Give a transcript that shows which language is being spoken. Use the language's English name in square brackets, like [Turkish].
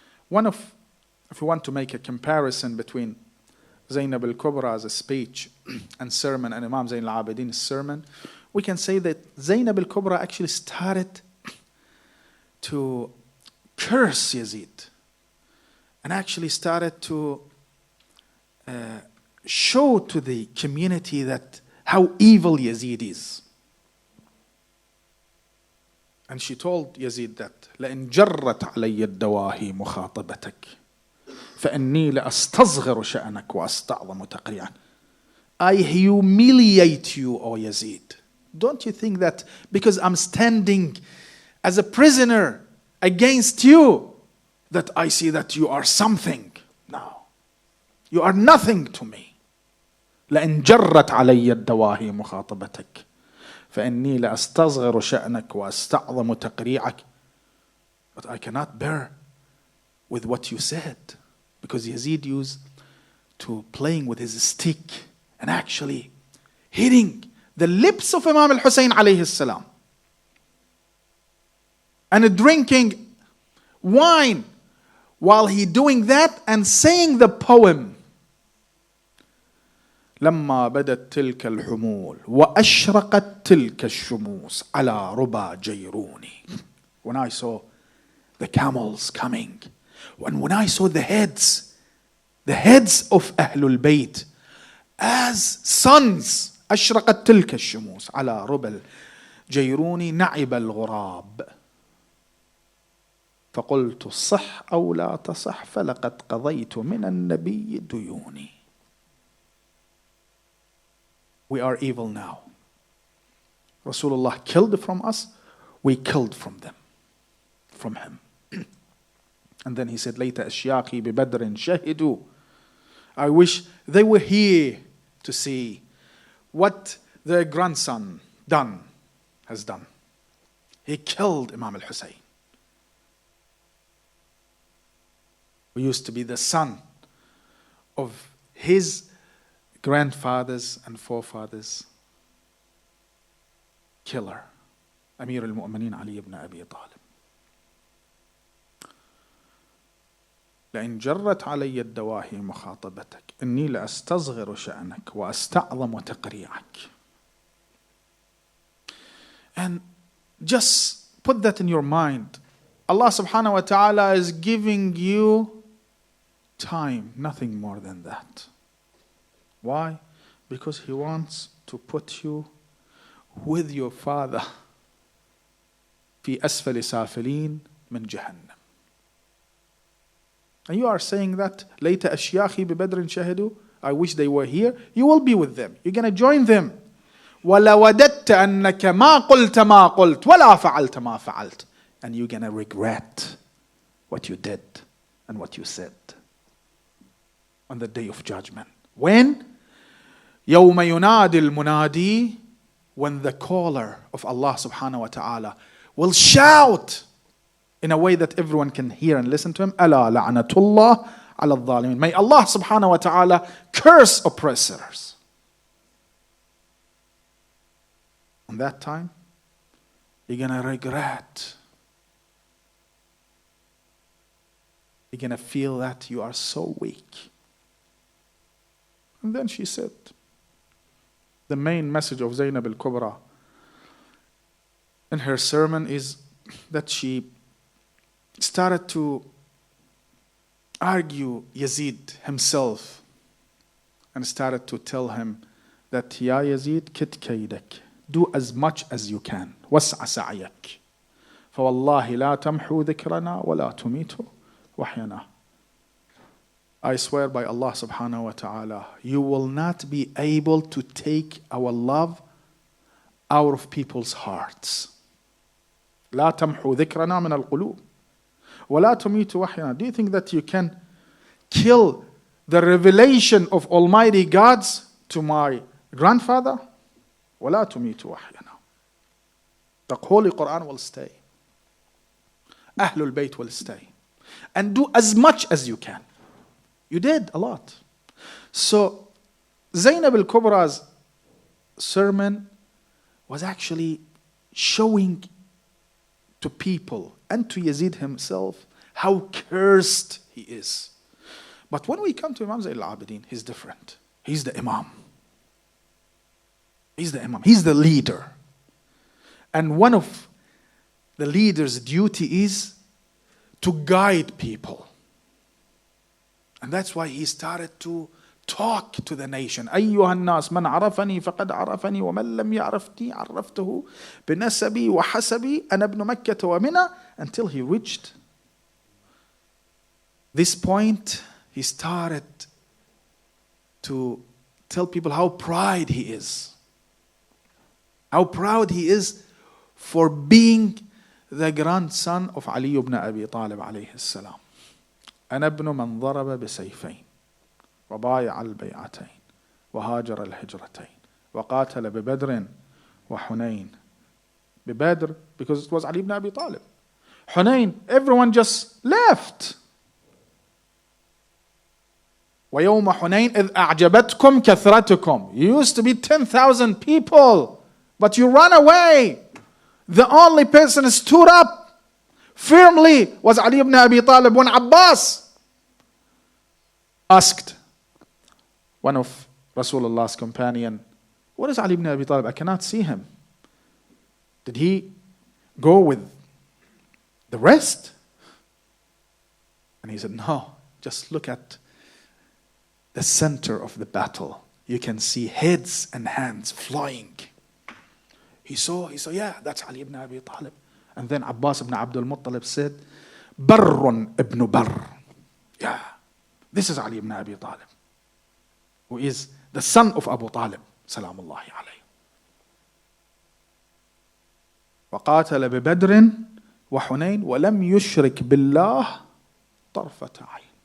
[English] If you want to make a comparison between Zainab al-Kubra's speech and sermon and Imam Zayn al-Abidin's sermon, we can say that Zainab al-Kubra actually started to curse Yazid and actually started to show to the community that how evil Yazid is. And she told Yazid that [Arabic] لَإِنْ جَرَّتْ عَلَيَّ الدَّوَاهِي مُخَاطَبَتَكَ فَإِنِّي لَأَسْتَصْغِرُ شَأْنَكَ وَأَسْتَعْظَمُ تَقْرِيعًا. [English] I humiliate you, O Yazid. Don't you think that because I'm standing as a prisoner against you, that I see that you are something? No. You are nothing to me. [Arabic] لَإِنْ جَرَّتْ عَلَيَّ الدَّوَاهِي مُخَاطَبَتَكَ فَإِنِّي لَأَسْتَصْغِرُ شَأْنَكَ وَأَسْتَعْظَمُ تَقْرِيعَكَ. [English] But I cannot bear with what you said, because Yazid used to playing with his stick and actually hitting the lips of Imam al-Hussein alayhi salam, and drinking wine while he doing that and saying the poem. [Arabic] لما بدت تلك الحمول وأشرقت تلك الشموس على ربى جيروني. [English] When I saw the camels coming, when I saw the heads of Ahlul Bayt as sons, [Arabic] أشرقت تلك الشموس على ربى جيروني نعب الغراب فقلت صح أو لا تصح فلقد قضيت من النبي ديوني. [English] We are evil now. Rasulullah killed from us, we killed from him. And then he said, [Arabic] ليت أشياخي ببدر شهدوا. [English] I wish they were here to see what their grandson has done. He killed Imam al-Hussein, who used to be the son of his grandfathers and forefathers killer, Amir al-Mu'minin Ali ibn Abi Talib. [Arabic] لئن جرت علي الدواهي مخاطبتك إني لأستصغر شأنك وأستعظم تقريعك. [English] And just put that in your mind. Allah subhanahu wa ta'ala is giving you time, nothing more than that. Why? Because He wants to put you with your father [Arabic] في أسفل سافلين من جهنم. [English] And you are saying that [Arabic] ليت أشياخي ببدر شهدوا, [English] I wish they were here. You will be with them. You're going to join them. [Arabic] ولوددت أنك ما قلت ما قلت ولا فعلت ما فعلت. [English] And you're going to regret what you did and what you said on the day of judgment. When? [Arabic] يوم ينادي المنادي, [English] when the caller of Allah subhanahu wa ta'ala will shout in a way that everyone can hear and listen to him. [Arabic] ألا لعنة الله على الظالمين. [English] May Allah subhanahu wa ta'ala curse oppressors. On that time, you're going to regret. You're going to feel that you are so weak. And then she said, the main message of Zainab al-Kubra in her sermon is that she started to argue Yazid himself and started to tell him that Ya Yazid [Arabic] kit kaydak, [English] do as much as you can, [Arabic] واسع سعيك فوالله لا تمحو ذكرنا ولا تميت وحينا. [English] I swear by Allah subhanahu wa ta'ala, you will not be able to take our love out of people's hearts. [Arabic] لا تمحو ذكرنا من القلوب ولا تميت وحينا. [English] Do you think that you can kill the revelation of Almighty God's to my grandfather? [Arabic] ولا تميت وحينا. [English] The Holy Quran will stay. Ahlul Bayt will stay. And do as much as you can. You did a lot. So Zainab al-Kubra's sermon was actually showing to people and to Yazid himself how cursed he is. But when we come to Imam Zayn al-Abidin, he's different. He's the Imam. He's the Imam. He's the leader. And one of the leader's duty is to guide people. And that's why he started to talk to the nation. [Arabic] أيها الناس من عرفني فقد عرفني ومن لم يعرفني عرفته بنسبي وحسبي أنا ابن مكة ومنى. [English] Until he reached this point, he started to tell people how proud he is. How proud he is for being the grandson of Ali ibn Abi Talib alayhi السلام. [Arabic] أنا ابن من ضرب بسيفين وبايع البيعتين وهاجر الهجرتين وقاتل ببدر وحنين. [English] ببدر, because it was Ali ibn Abi Talib. Hunayn, everyone just left. [Arabic] ويوم حنين إذ أعجبتكم كثرتكم. [English] You used to be 10,000 people, but you ran away. The only person who stood up firmly was Ali ibn Abi Talib. When Abbas asked one of Rasulullah's companion, what is Ali ibn Abi Talib? I cannot see him. Did he go with the rest? And he said, no, just look at the center of the battle. You can see heads and hands flying. He saw, yeah, that's Ali ibn Abi Talib. And then Abbas ibn Abdul Muttalib said, Barrun ibn Barr. Yeah, this is Ali ibn Abi Talib, who is the son of Abu Talib, salamullahi alayhi. [Arabic] وقاتل ببدر وحنين ولم يشرك بالله طرفة عين.